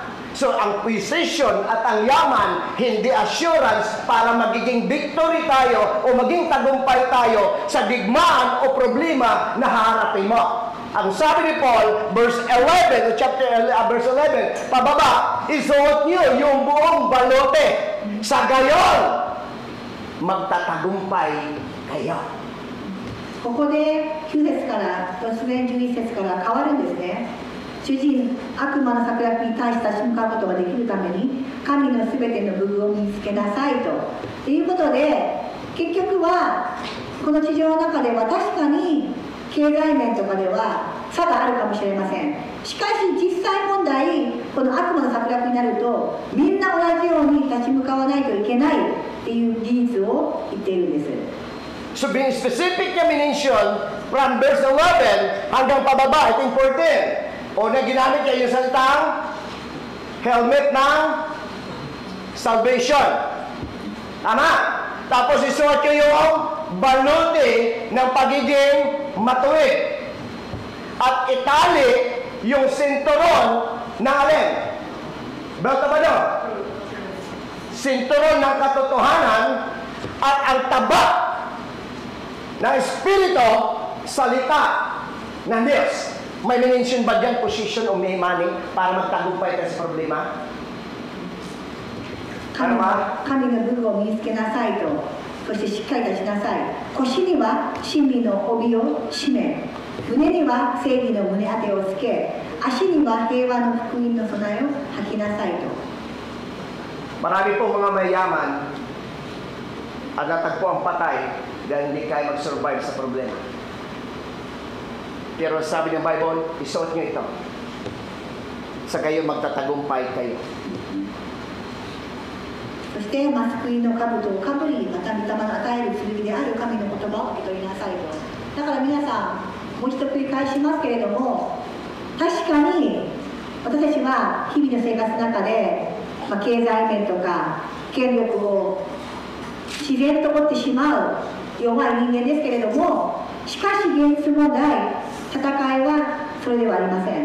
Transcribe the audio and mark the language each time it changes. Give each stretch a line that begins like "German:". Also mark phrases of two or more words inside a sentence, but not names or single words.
Filipino: So, ang position at ang yaman, hindi assurance para magiging victory tayo o maging tagumpay tayo sa digmaan o problema na haharapin mo. Ang sabi ni Paul, verse 11, verse 11, pababa, isuot niyo yung buong balote. Sa gayon, magtatagumpay kayo.
Japanese: ここで9節から突然11節から変わるんですね。主人、悪魔の策略に対して立ち向かうことができるために神のすべての武具を身につけなさいということで、結局はこの地上の中では確かに経済面とかでは差があるかもしれません。しかし実際問題、この悪魔の策略になるとみんな同じように立ち向かわないといけないっていう事実を言っているんです。
English: So being specific
Filipino: niya minention from verse 11 hanggang pababa, ito important. O na ginamit niya yung salitang helmet ng salvation. Tama? Tapos isuot niyo yung baluti ng pagiging matuwid. At itali yung sinturon ng alin?
English: Belt of
Filipino: ano? Sinturon ng katotohanan at ang taba ng Espiritu, salita ng Diyos. May mention ba dyan position o may money para magtagumpay ka sa problema?
Japanese: 神の武具を身につけなさいと、そしてしっかり立ちなさい。腰には真理の帯を締め、胸には正義の胸当てをつけ、足には平和の福音の備えを履きなさいと。
Filipino: Marami po mga mayaman at natagpo ang patay dahil hindi kayo mag-survive sa problema. Pero sabi ng Bible, isuot nyo ito. Sa kayo magtatagumpay kayo.
Japanese: そして救いの兜をかぶり、また御霊の与える剣である神の言葉を受け取りなさいと。だから皆さん、もう一度繰り返しますけれども、確かに私たちは日々の生活の中で、経済面とか権力を自然と持ってしまう弱い人間ですけれども、しかし現実問題、戦いはそれではありません。